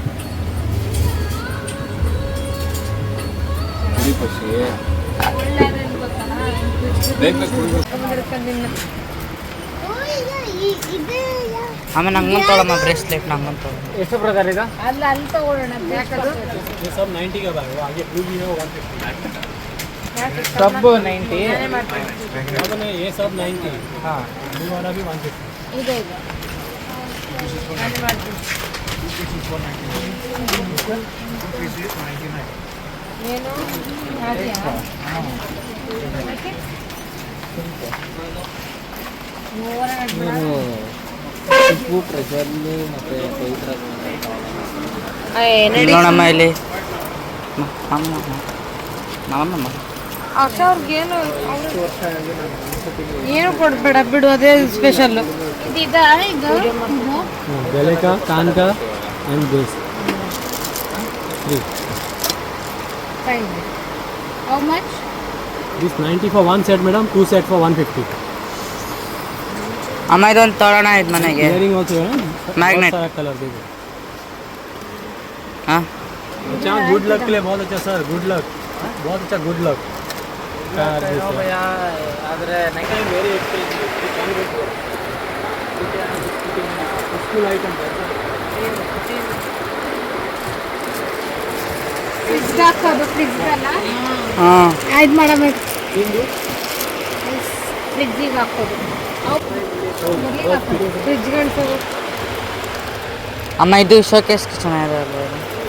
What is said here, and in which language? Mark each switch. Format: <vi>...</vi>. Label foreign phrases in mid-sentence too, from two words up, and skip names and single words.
<kn>ಕುಡಿ ಪಕ್ಷಿ ಆಮೇಲೆ ನಂಗೊಂದು ತೊಗೊಳಮ್ಮ ಬ್ರೇಸ್ಲೆಟ್, ನಂಗೊಂದು ತೊಗೊಳ. ಎಷ್ಟು ಪ್ರಕಾರ ಈಗ? ಅಲ್ಲಿ ಅಲ್ಲಿ ತಗೊಳ್ಳೋಣ.</kn> <hi>सब 90 का भाई वो आगे ब्लू भी है 150 सब 90. अपने ये सब 90 ಹಾಂ, ब्लू वाला भी 150</hi> <kn>ಇದೆ ಇದೆ. ಏನು ಹಾಗೆಯಾ? ಉಪ್ಪು ಪ್ರೆಷರ್ಲಿ ಮತ್ತು ಪವಿತ್ರ ನೋಡಮ್ಮ ಇಲ್ಲಿ. ನಮ್ಮಮ್ಮ ಅವ್ರಿಗೇನು ಏನು ಕೊಡ್ಬೇಡ ಬಿಡು, ಅದೇ ಸ್ಪೆಷಲ್. ಇದಾ ಈಗ</kn> <hi>गले का कान का</hi> <en>and this how much? दिस 90 for one set madam, two set for 150.</en> <kn>ಅಮ್ಮ ಇದೊಂದು ತೊಗೊಳೋಣ ಇದು ಮನೆಗೆ.</kn> <en>earring also</en> <hi>है ना, Magnet. बहुत सारा कलर देखो. ಹಾಂ, अच्छा</hi> <en>good luck</en> <hi>के लिए बहुत अच्छा सर,</hi> <en>good luck,</en> <hi>बहुत अच्छा</hi> <en>good luck.</en> <kn>ಆದರೆ</kn> <en>very expensive school item</en> <kn>ಫ್ರಿಜ್ ಹಾಕೋದು. ಫ್ರಿಜ್ ಅಲ್ಲ ಹಾಂ, ಆಯ್ತು ಮೇಡಮ್, ಫ್ರಿಜ್ಜಿಗೆ ಹಾಕೋದು. ಫ್ರಿಜ್ಗಳು ಅಮ್ಮ ಇದು ಶೋಕೇಸ್ಗೆ ಚೆನ್ನಾಗಿದೆ ಅಲ್ವಾ ಇದು?</kn>